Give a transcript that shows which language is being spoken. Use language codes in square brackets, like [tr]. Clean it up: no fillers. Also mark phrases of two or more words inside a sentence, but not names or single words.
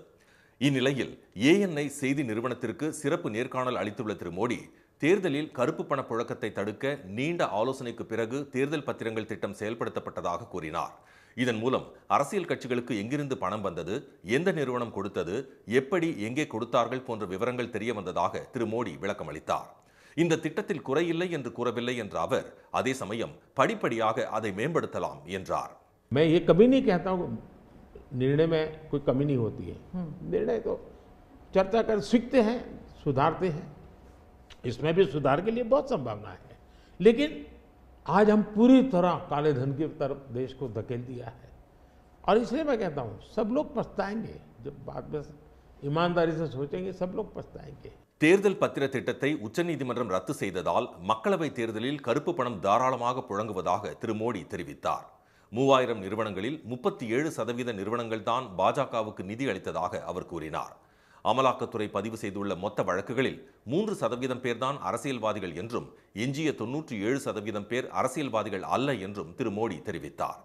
[ta] இந்நிலையில் ANI செய்தி நிறுவனத்திற்கு சிறப்பு நேர்காணல் அளித்துள்ள திரு மோடி, தேர்தலில் கருப்பு பண புழக்கத்தை தடுக்க நீண்ட ஆலோசனைக்கு பிறகு தேர்தல் பத்திரங்கள் திட்டம் செயல்படுத்தப்பட்டதாக கூறினார். இதன் மூலம் அரசியல் கட்சிகளுக்கு எங்கிருந்து பணம் வந்தது, எந்த நிறுவனம் கொடுத்தது, எப்படி எங்கே கொடுத்தார்கள் போன்ற விவரங்கள் தெரிய வந்ததாக திரு மோடி விளக்கம் அளித்தார். இந்த திட்டத்தில் குறையில்லை என்று கூறவில்லை என்ற அவர், அதே சமயம் படிப்படியாக அதை மேம்படுத்தலாம் என்றார். [hi] मैं ये कभी नहीं कहता हूँ निर्णय में कोई कमी नहीं होती है, निर्णय तो चर्चा कर सीखते हैं, सुधारते हैं, इसमें भी सुधार के लिए बहुत संभावना है, लेकिन आज हम पूरी तरह काले धन की तरफ देश को धकेल दिया है और इसलिए मैं कहता हूँ सब लोग पछताएंगे, जब बाद में ईमानदारी से सोचेंगे सब लोग पछताएंगे. [ta] தேர்தல் பத்திர திட்டத்தை உச்சநீதிமன்றம் ரத்து செய்ததால் மக்களவை தேர்தலில் கருப்பு பணம் தாராளமாக புழங்குவதாக திரு மோடி தெரிவித்தார். 3000 நிறுவனங்களில் 37% நிறுவனங்கள் தான் பாஜகவுக்கு நிதி அளித்ததாக அவர் கூறினார். அமலாக்கத்துறை பதிவு செய்துள்ள மொத்த வழக்குகளில் 3% பேர்தான் அரசியல்வாதிகள் என்றும் எஞ்சிய 97% பேர் அரசியல்வாதிகள் அல்ல என்றும் திரு மோடி தெரிவித்தார்.